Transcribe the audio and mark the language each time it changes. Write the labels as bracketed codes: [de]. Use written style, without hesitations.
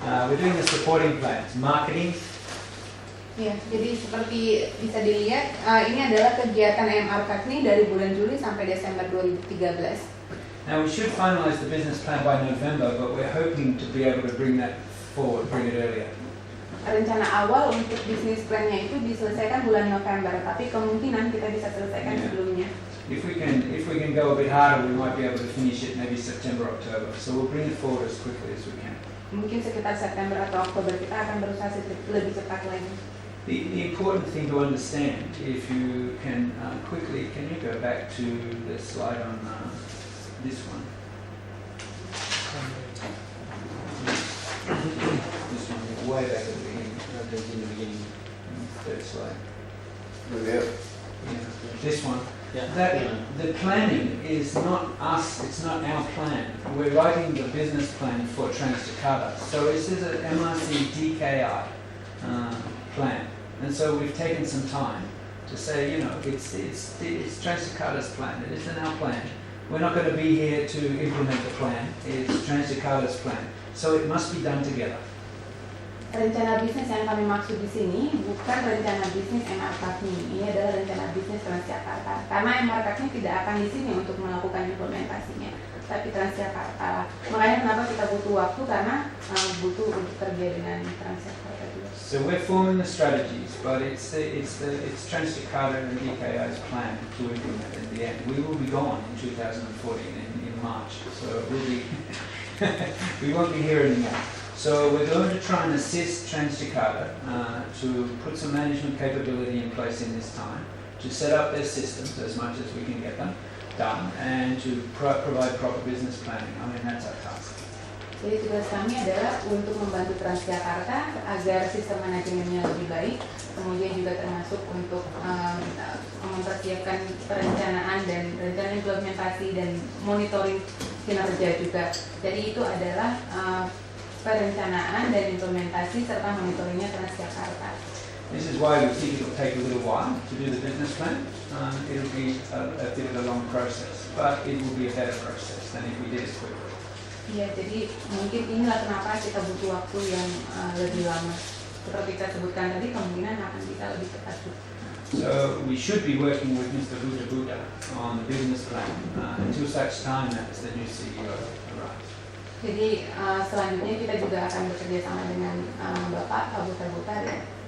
[en] We're doing the supporting plans, marketing. [id] Ya, jadi seperti bisa dilihat, ini adalah kegiatan MR Kakni dari bulan Juli sampai Desember 2013. [en] Now we should finalize the business plan by November, but we're hoping to be able to bring that forward, bring it earlier. [id] Rencana awal untuk bisnis plan-nya itu diselesaikan bulan November, tapi kemungkinan kita bisa selesaikan sebelumnya. [en] If we can go a bit harder, we might be able to finish it maybe September, October. So we'll bring it forward as quickly as we can. [id] Mungkin sekitar September atau Oktober kita akan berusaha lebih cepat lagi. [en] The important thing to understand, if you can quickly, can you go back to the slide on this one? This one, way back at the beginning. In the beginning, third slide. Yeah. Yeah, this one. That the planning is not us, it's not our plan. We're writing the business plan for Transjakarta. So this is an MRC DKI plan. And so we've taken some time to say, you know, it's Transjakarta's plan, it isn't our plan. We're not going to be here to implement the plan, it's Transjakarta's plan. So it must be done together. [id] Rencana bisnis yang kami maksud di sini bukan rencana bisnis MR Kakni. Ini adalah rencana bisnis Transjakarta. Karena MR Kakni tidak akan di sini untuk melakukan implementasinya, tapi Transjakarta. Makanya kenapa kita butuh waktu, karena butuh untuk kerja dengan Transjakarta juga. [en] So we're forming the strategies, but it's Transjakarta and DKI's plan to implement in the end. We will be gone in 2014 in March, so we'll be we won't be here anymore. So we're going to try and assist Transjakarta to put some management capability in place in this time, to set up their systems as much as we can get them done, and to provide proper business planning. I mean, that's our task. [id] Jadi tugas kami adalah untuk membantu Transjakarta agar sistem manajemennya lebih baik, kemudian juga termasuk untuk mempersiapkan perencanaan dan rencana implementasi dan monitoring kinerja juga. Jadi itu adalah perencanaan dan implementasi serta monitoringnya Transjakarta. [en] This is why we think it will take a little while to do the business plan. It'll be a bit of a long process, but it will be a better process than if we did it quickly. [id] Ya, jadi mungkin inilah kenapa kita butuh waktu yang lebih lama. Seperti saya sebutkan tadi, kemungkinan akan bisa lebih cepat. [en] So we should be working with Mr. Buddha on the business plan until such time as the new CEO arrives. [id] Jadi selanjutnya kita juga akan bekerja sama dengan Bapak Pak Buta ya.